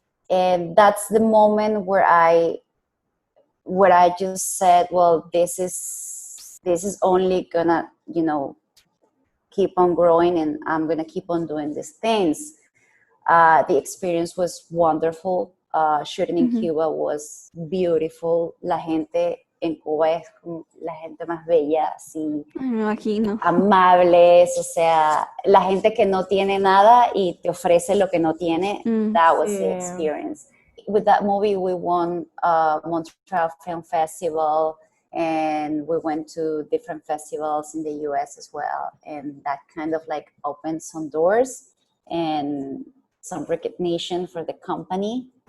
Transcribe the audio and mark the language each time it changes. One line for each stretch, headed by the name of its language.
English: And that's the moment where I just said, well, this is only gonna, keep on growing, and I'm gonna keep on doing these things. The experience was wonderful. Shooting in Cuba was beautiful.
Spanish: La gente en Cuba es como la gente más bella, así, Me imagino. amables, o sea, la gente que no tiene nada y te ofrece lo que no tiene.
English: That was the experience. With that movie, we won Montreal Film Festival, and we went to different festivals in the US as well. And that kind of like opened some doors and some recognition for the company.